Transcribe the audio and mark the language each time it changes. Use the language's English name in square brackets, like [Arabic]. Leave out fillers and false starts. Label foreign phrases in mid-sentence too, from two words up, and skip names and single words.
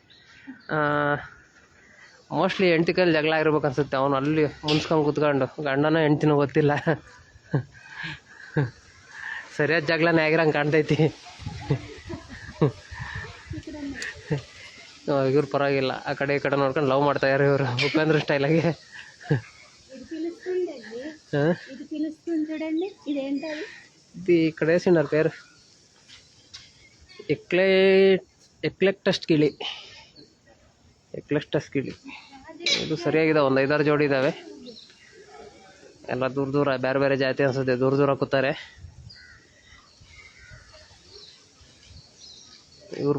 [Kannada] ಮೋಸ್ಟ್ಲಿ ಹೆಂಡತಿ ಕೈಲಿ ಜಗಳ ಆಗಿರ್ಬೇಕು ಅನ್ಸುತ್ತೆ. ಅವನು ಅಲ್ಲಿ ಮುನ್ಸ್ಕೊಂಡು ಕೂತ್ಕೊಂಡು, ಗಂಡನ ಹೆಂಡ್ತಿನೂ ಗೊತ್ತಿಲ್ಲ. ಸರಿಯಾದ ಜಗಳನೇ ಆಗಿರಂಗೆ ಕಾಣ್ತೈತಿ. ಇವ್ರು ಪರವಾಗಿಲ್ಲ, ಆ ಕಡೆ ಈ ಕಡೆ ನೋಡ್ಕೊಂಡು ಲವ್ ಮಾಡ್ತಾಯಿದ್ದಾರೆ ಇವರು, ಉಪೇಂದ್ರ ಸ್ಟೈಲಾಗೆ. [Telugu] ఇది ఇక్కడ వేసిండారు పేరు, [Kannada] ಎಕ್ಲೆಕ್ಟಸ್ ಗಿಳಿ. ಇದು ಸರಿಯಾಗಿದೆ, ಒಂದು 5-6 ಜೋಡಿ ಇದ್ದಾವೆ. ಎಲ್ಲ ದೂರ ಬೇರೆ ಬೇರೆ ಜಾತಿ ಅನ್ಸುತ್ತೆ, ದೂರ ಕೂತಾರೆ ಇವ್ರು.